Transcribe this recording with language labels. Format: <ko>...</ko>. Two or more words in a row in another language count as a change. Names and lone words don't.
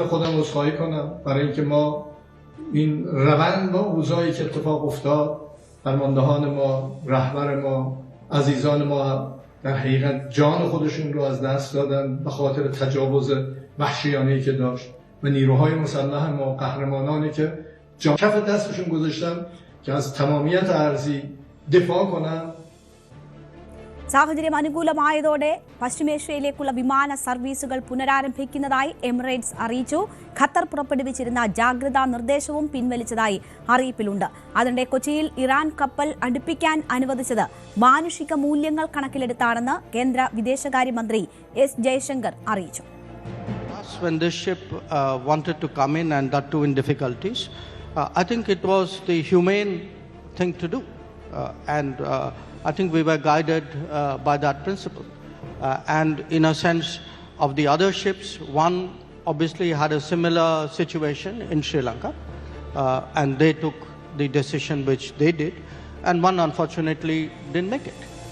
<fa>خودم عذرخواهی کنم برای اینکه ما این روند و اوضاعی که اتفاق افتاد، فرماندهان ما، رهبر ما، عزیزان ما در حقیقت جان خودشون رو از دست دادن به خاطر تجاوز وحشیانه‌ای که داشت و نیروهای مسلح ما، قهرمانانی که جان کف دستشون گذاشتن که از تمامیت ارضی دفاع کنن.</fa> <ml>സാഹചര്യം അനുകൂലമായതോടെ പശ്ചിമേഷ്യയിലേക്കുള്ള വിമാന സർവീസുകൾ പുനരാരംഭിക്കുന്നതായി എമിറേറ്റ്സ് അറിയിച്ചു. ഖത്തർ പുറപ്പെടുവിച്ചിരുന്ന ജാഗ്രതാ നിർദ്ദേശവും പിൻവലിച്ചതായി അറിയിപ്പിലുണ്ട്. അതിനിടെ കൊച്ചിയിൽ ഇറാൻ കപ്പൽ അടുപ്പിക്കാൻ അനുവദിച്ചത് മാനുഷിക മൂല്യങ്ങൾ കണക്കിലെടുത്താണെന്ന് കേന്ദ്ര വിദേശകാര്യമന്ത്രി എസ് ജയശങ്കർ അറിയിച്ചു.</ml> <en>When this ship wanted to come in and that too in difficulties, I think it was the humane thing to do, and I think we were guided by that principle. And in a sense of the other ships, one obviously had a similar situation in Sri Lanka, and they took the decision which they did, and one unfortunately didn't make it.</en>